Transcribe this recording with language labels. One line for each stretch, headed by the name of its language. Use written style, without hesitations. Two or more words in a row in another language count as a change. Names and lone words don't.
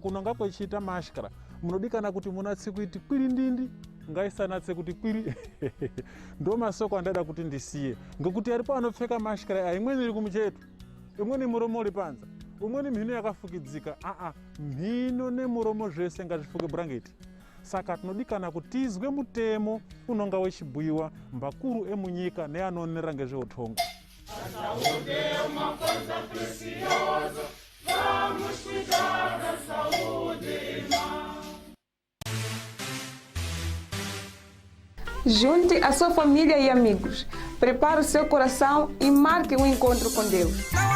Shona: kunonga kwechiita mashkara munodikana kuti munatse kuiti kwiri ndindi ngaisanatse kuti kwiri ndo masoko andada kuti ndisiye ngekuti aripo anopfeka mashkara aya imweni iri kumucheto imweni muromo uri panza umweni mhino yakafukidzika mhino nemuromo zvese ngazvifuke bhurangeti saka tinodikana kuti tizwe mutemo unonga wechibhuyiwa mbakuru emunyika neanoonera ngezveutongo.
Portuguese: Saúde é uma coisa preciosa, vamos cuidar da saúde, irmã. Junte a sua família e amigos, prepare o seu coração e marque um encontro com Deus.